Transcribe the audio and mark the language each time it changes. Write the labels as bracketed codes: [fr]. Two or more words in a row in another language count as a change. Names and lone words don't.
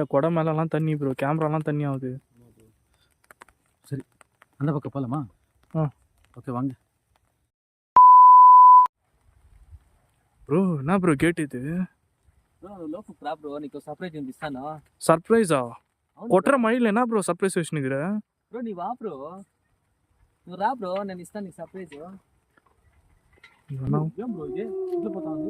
[ta] கொடை மேலெல்லாம் தண்ணி ப்ரோ. கேமராலாம் தண்ணி ஆகுது. சரி அந்த பக்கம் போகலாமா? ஓகே வாங்க ப்ரோ. என்ன ப்ரோ கேட் இது? சர்ப்ரைஸா? கொட்டுற மழையில் என்ன ப்ரோ சர்ப்ரைஸ் வச்சுனுக்குற ப்ரோ? நீ வா ப்ரோ. [te] నువ్వు రా బ్రో, నేను ఇస్తాను నీకు సర్ప్రైజ్. ఏం బ్రో ఇది ఇట్లా పోతా ఉంది?